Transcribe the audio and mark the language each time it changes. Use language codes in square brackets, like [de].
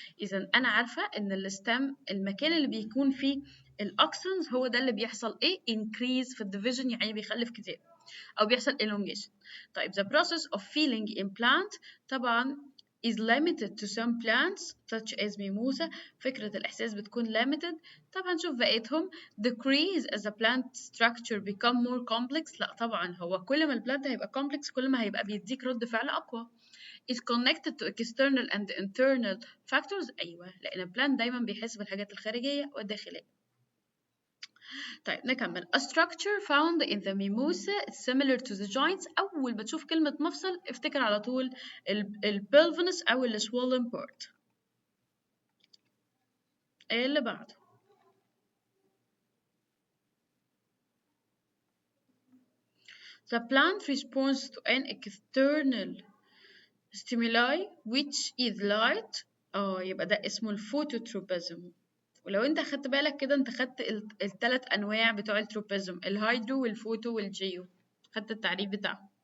[ar] اذا انا عارفه ان الستم المكان اللي بيكون فيه الاوكسنز هو ده اللي بيحصل ايه increase في الديفيجن يعني بيخلف كتير. أو بيحصل elongation. [en] طيب the process of feeling in plant طبعا is limited to some plants such as mimosa. [ar] فكرة الإحساس بتكون limited. طب هنشوف بقيتهم. [en] decrease as the plant structure become more complex. [ar] لا طبعا هو كل ما البلانت هيبقى complex كل ما هيبقى بيديك رد فعل أقوى. [en] is connected to external and internal factors. [ar] أيوة لأن البلانت دايما بيحس بالحاجات الخارجية والداخلية. طيب نكمل. [en] A structure found in the mimosa is similar to the joints. [ar] أول ما تشوف كلمة مفصل افتكر على طول pelvinus أو [en] swollen part. [ar] إيه اللي بعده؟ [en] The plant responds to an external stimuli which is light. [ar] يبقى ده اسمه الفوتوتروبيزم. ولو انت خدت بالك كده انت خدت الثلاث انواع بتوع التروبيزم، الهيدرو والفوتو والجيو، خدت التعريف بتاعهم.